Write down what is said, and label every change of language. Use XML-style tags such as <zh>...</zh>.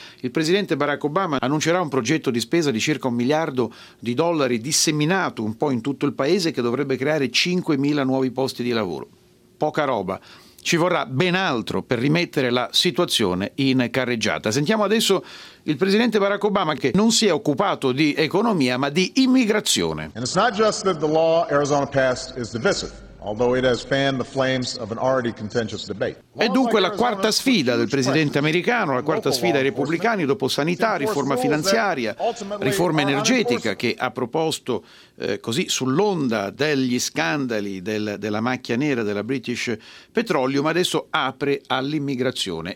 <it>Il presidente Barack Obama annuncerà un progetto di spesa di circa $1 miliardo disseminato un po' in tutto il paese, che dovrebbe creare 5.000 nuovi posti di lavoro. Poca roba. Ci vorrà ben altro per rimettere la situazione in carreggiata. Sentiamo adesso il presidente Barack Obama, che non si è occupato di economia ma di immigrazione.</it> <en>And it's not just that the law Arizona passed is divisive, although it has fanned the flames of an already contentious debate.</en> <it>È dunque la quarta sfida del presidente americano, la quarta sfida ai repubblicani dopo sanità, riforma finanziaria, riforma energetica, che ha proposto così sull'onda degli scandali della macchia nera della British Petroleum, ma adesso apre all'immigrazione.</it>